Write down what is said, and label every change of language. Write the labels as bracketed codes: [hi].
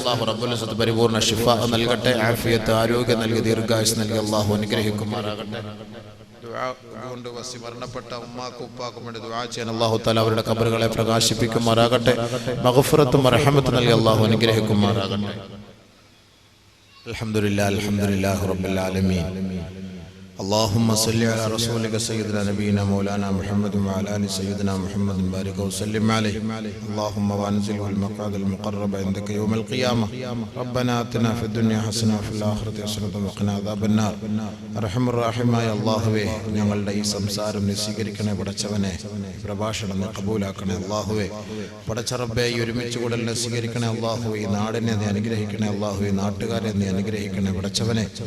[ml] അല്ലാഹു റബ്ബുൽ ഇസ്സത്ത് പരിപൂർണ്ണ ശിഫ നൽകട്ടെ, ആഫിയത്ത് ആരോഗ്യം നൽകി ദീർഘായുസ് നൽകി അല്ലാഹു അനുഗ്രഹിക്കുമാറാകട്ടെ. കൊണ്ട് വസി മരണപ്പെട്ട ഉമ്മാക്കും ഉപ്പാക്കും വേണ്ടി ദുആ ചെയ്യാൻ അല്ലാഹു തആല അവരുടെ ഖബറുകളെ പ്രകാശിപ്പിക്കുമാറാകട്ടെ. മഗ്ഫിറത്തും റഹ്മത്തും നൽകി അല്ലാഹു അനുഗ്രഹിക്കുമാറാകട്ടെ. അൽഹംദുലില്ലാഹി റബ്ബിൽ ആലമീൻ. [ar] اللهم صل على رسولك سيدنا نبينا مولانا محمد وعلى ال سيدنا محمد بارك وسلم عليه. اللهم وانزله المقعد المقرب عندك يوم القيامه. ربنا آتنا في الدنيا حسنه وفي الاخره حسنه وقنا عذاب النار. [ml] അർഹം റഹീമായ അല്ലാഹുവേ, ഞങ്ങളുടെ ഈ സംസാരം നീ സ്വീകരിക്കണേ പടച്ചവനെ. പ്രഭാഷണം നീ കബൂലാക്കണേ അല്ലാഹുവേ. പടച്ച റബ്ബേ, ഈ ഒരുമിച്ച് കൂടലിനെ സ്വീകരിക്കണേ അല്ലാഹുവേ. ഈ നാടിനെ നീ അനുഗ്രഹിക്കണേ അല്ലാഹുവേ. നാട്ടുകാരെ നീ അനുഗ്രഹിക്കണേ പടച്ചവനെ.